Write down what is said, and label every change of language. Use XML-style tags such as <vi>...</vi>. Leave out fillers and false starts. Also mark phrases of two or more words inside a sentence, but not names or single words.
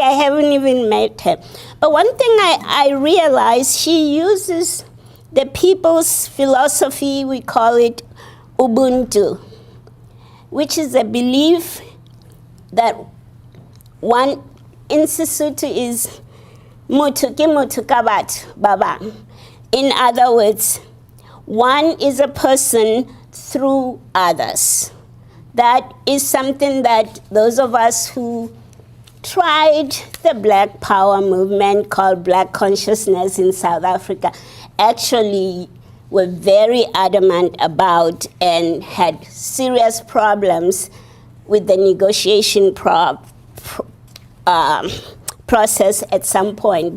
<en>I haven't even met her. But one thing I realized, she uses the people's philosophy, we call it Ubuntu, which is a belief that one in Sesotho is</en> <st>mutu ke mutu ka batho ba bang.</st> <en>In other words, one is a person through others. That is something that those of us who tried the Black Power movement called Black Consciousness in South Africa actually were very adamant about and had serious problems with the negotiation process at some point.</en>